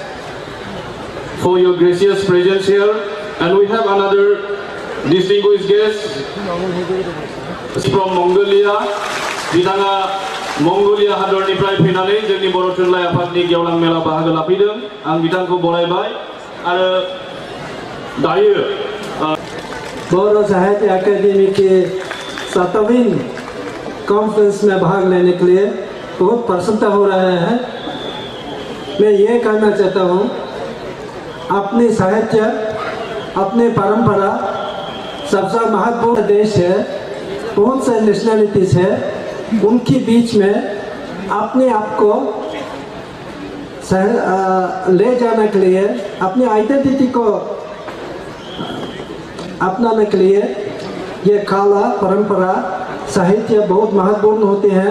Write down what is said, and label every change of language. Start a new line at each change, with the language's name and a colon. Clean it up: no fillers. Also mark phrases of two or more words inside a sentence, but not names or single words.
English: for your gracious presence here. And we have another distinguished guest from Mongolia.
Bodo: Bitanga Mongolia हादरनिफ्राय फैनानै जोंनि बर' थुनलाइ आफादनि गेवलां मेला बाहागो लाफैदों। आं बिथांखौ बरायबाय आरो दायो
Hindi: बर' साहित्य अकादमी के 7वीं कॉन्फ्रेंस में भाग लेने के लिए बहुत प्रसन्नता हो रहा है। मैं ये कहना चाहता हूँ, अपनी साहित्य, अपनी परंपरा सबसे महत्वपूर्ण देश है, बहुत से नेशनलिटीज है, उनके बीच में अपने आप को ले जाने के लिए, अपनी आइडेंटिटी को अपनाने के लिए ये कला, परंपरा, साहित्य बहुत महत्वपूर्ण होते हैं।